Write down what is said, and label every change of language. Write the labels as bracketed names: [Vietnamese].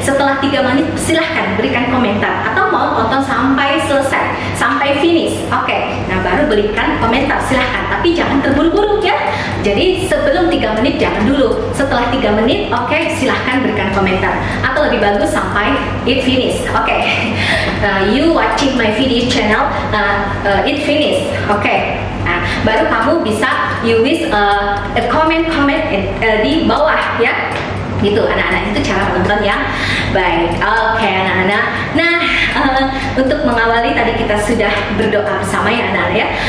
[Indonesian] Setelah 3 menit silahkan berikan komentar, atau mau tonton sampai selesai, sampai finish. Oke, nah baru berikan komentar silahkan, tapi jangan terburu-buru ya. Jadi sebelum 3 menit jangan dulu, setelah 3 menit oke, silahkan berikan komentar, atau lebih bagus sampai [English] it finish. Oke, you watching my video channel it finish. [Indonesian] Oke, nah baru kamu bisa [English] use comment [Indonesian] di bawah ya, gitu anak-anak. Itu cara menonton yang baik. Oke anak-anak, nah untuk mengawali tadi kita sudah berdoa bersama ya anak-anak ya.